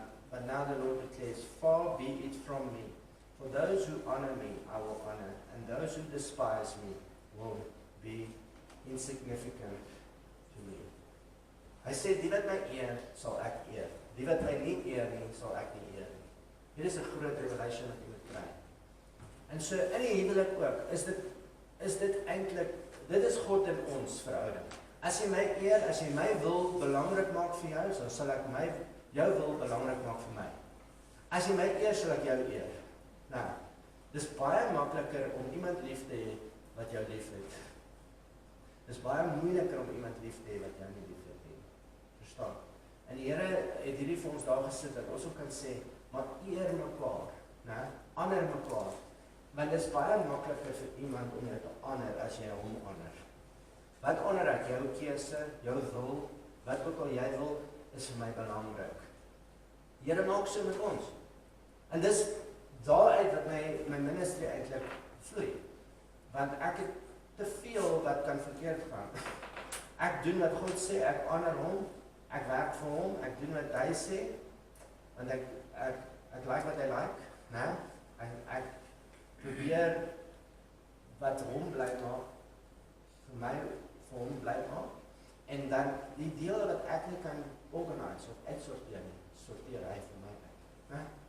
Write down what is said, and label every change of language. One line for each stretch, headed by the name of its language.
English: But now the Lord declares, far be it from me. For those who honor me, I will honor, and those who despise me will be insignificant to me.
Afrikaans: Hy sê, die wat my eer, sal ek eer. Die wat my nie eer nie, sal ek nie eer nie. Hier is 'n groot revelation wat jy moet kry. En so in die huwelik ook, is dit eintlik, dit is God en ons verhouding. As jy my eer, as jy my wil belangrik maak vir jou, so sal ek jou wil belangrik maak vir my. As jy my eer, sal ek jou eer. Nou, dis baie makliker om iemand lief te hê wat jou lief het. Dis baie moeiliker om iemand lief te hê wat jou nie lief het nie. Verstaan? En die Here het hierdie vir ons daar gesit dat ons ook kan sê, maar eer mekaar, né? Honor mekaar. Want dit is baie makliker vir iemand om jou te honor as jy hom honor. Wat honor ek? Jou keuse, jou wil, wat ook al jy wil, is vir my belangrik. Die Here maak so met ons. En dis daaruit wat my ministry eintlik vloei. Want ek het te veel wat kan verkeerd gaan. Ek doen wat God sê, ek honor hom, ek werk vir hom, ek doen wat hy sê, want ek like wat hy like, né? Ek probeer wat hom bly maak, vir my, vir hom bly maak, en dan die dele wat ek nie kan organise of uitsorteer nie, sorteer hy vir my uit, né?